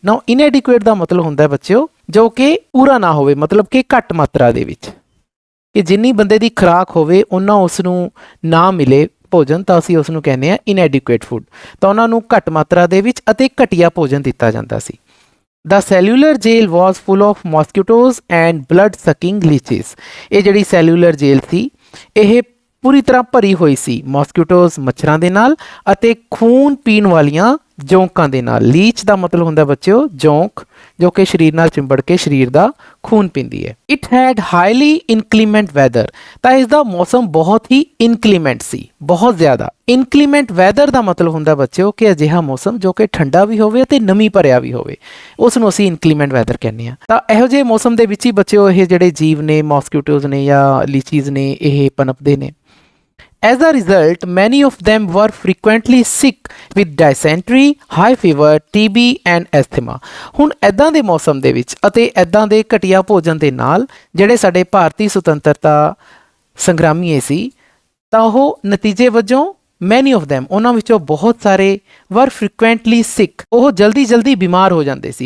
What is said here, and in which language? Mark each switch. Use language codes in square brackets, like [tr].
[pa] ਨਾ ਇਨਐਡਿਕੁਏਟ ਦਾ ਮਤਲਬ ਹੁੰਦਾ ਹੈ ਬੱਚਿਓ ਜੋ ਕਿ ਪੂਰਾ ਨਾ ਹੋਵੇ, ਮਤਲਬ ਕਿ ਘੱਟ ਮਾਤਰਾ ਦੇ ਵਿੱਚ, ਕਿ ਜਿੰਨੀ ਬੰਦੇ ਦੀ ਖੁਰਾਕ ਹੋਵੇ ਉਹਨਾਂ ਉਸ ਨੂੰ ਨਾ ਮਿਲੇ ਭੋਜਨ, ਤਾਂ ਅਸੀਂ ਉਸ ਨੂੰ ਕਹਿੰਦੇ ਹਾਂ ਇਨਐਡਿਕੁਏਟ ਫੂਡ। ਤਾਂ ਉਹਨਾਂ ਨੂੰ ਘੱਟ ਮਾਤਰਾ ਦੇ ਵਿੱਚ ਅਤੇ ਘਟੀਆ ਭੋਜਨ ਦਿੱਤਾ ਜਾਂਦਾ ਸੀ। [en] The cellular jail was full of mosquitoes and blood sucking leeches। [pa] ਇਹ ਜਿਹੜੀ ਸੈਲੂਲਰ ਜੇਲ੍ਹ ਸੀ ਇਹ ਪੂਰੀ ਤਰ੍ਹਾਂ ਭਰੀ ਹੋਈ ਸੀ ਮੌਸਕੀਟੋਜ਼ ਮੱਛਰਾਂ ਦੇ ਨਾਲ ਅਤੇ ਖੂਨ ਪੀਣ ਵਾਲੀਆਂ ਜੌਂਕਾਂ ਦੇ ਨਾਲ। ਲੀਚ ਦਾ ਮਤਲਬ ਹੁੰਦਾ ਬੱਚਿਓ ਜੌਂਕ, ਜੋ ਕਿ ਸਰੀਰ ਨਾਲ ਚਿੰਬੜ ਕੇ ਸਰੀਰ ਦਾ ਖੂਨ ਪੀਂਦੀ ਹੈ। [en] It had highly inclement weather. [pa] ਤਾਂ ਇਸ ਦਾ ਮੌਸਮ ਬਹੁਤ ਹੀ ਇਨਕਲੀਮੈਂਟ ਸੀ, ਬਹੁਤ ਜ਼ਿਆਦਾ। ਇਨਕਲੀਮੈਂਟ ਵੈਦਰ ਦਾ ਮਤਲਬ ਹੁੰਦਾ ਬੱਚਿਓ ਕਿ ਅਜਿਹਾ ਮੌਸਮ ਜੋ ਕਿ ਠੰਡਾ ਵੀ ਹੋਵੇ ਅਤੇ ਨਮੀ ਭਰਿਆ ਵੀ ਹੋਵੇ, ਉਸ ਨੂੰ ਅਸੀਂ ਇਨਕਲੀਮੈਂਟ ਵੈਦਰ ਕਹਿੰਦੇ ਹਾਂ। ਤਾਂ ਇਹੋ ਜਿਹੇ ਮੌਸਮ ਦੇ ਵਿੱਚ ਹੀ ਬੱਚਿਓ ਇਹ ਜਿਹੜੇ ਜੀਵ ਨੇ, ਮੌਸਕੀਟੋਜ਼ ਨੇ ਜਾਂ ਲੀਚੀਜ਼ ਨੇ, ਇਹ ਪਨਪਦੇ ਨੇ। [en] As a result, many of them were frequently sick with dysentery, high fever, TB and asthma। [pa] ਹੁਣ ਇੱਦਾਂ ਦੇ ਮੌਸਮ ਦੇ ਵਿੱਚ ਅਤੇ ਇੱਦਾਂ ਦੇ ਘਟੀਆ ਭੋਜਨ ਦੇ ਨਾਲ ਜਿਹੜੇ ਸਾਡੇ ਭਾਰਤੀ ਸੁਤੰਤਰਤਾ ਸੰਗਰਾਮੀਏ ਸੀ, ਤਾਂ ਉਹ ਨਤੀਜੇ ਵਜੋਂ [en] many of them, [pa] ਉਹਨਾਂ ਵਿੱਚੋਂ ਬਹੁਤ ਸਾਰੇ [en] were frequently sick, [pa] ਉਹ ਜਲਦੀ ਬਿਮਾਰ ਹੋ ਜਾਂਦੇ ਸੀ।